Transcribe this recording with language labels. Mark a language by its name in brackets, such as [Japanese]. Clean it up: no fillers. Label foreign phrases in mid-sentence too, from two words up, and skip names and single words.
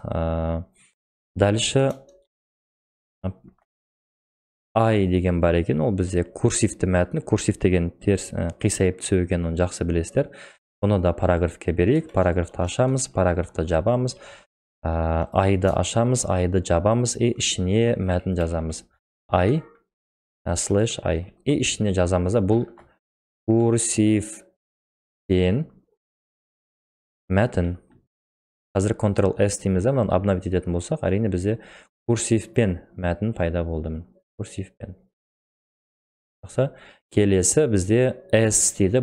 [Kazakh] Дальше I деген бар екен. Ол бізде курсивті мәтін. Курсив деген теріс қисайып түсу екенін жақсы білесіздер. Бұны да параграфке берейік. Параграфты ашамыз, параграфты жабамыз. I-ды ашамыз, I-ды жабамыз, ішіне мәтін жазамыз. [English] I, slash I. [Kazakh] Ішіне жазамыз. Бұл курсивпен мәтін. Қазір Ctrl S дейміз, мұны обновить ететін болсақ, әрине бізде курсивпен мәтін пайда болды. Курсивпен. Келесі бізде S дейді.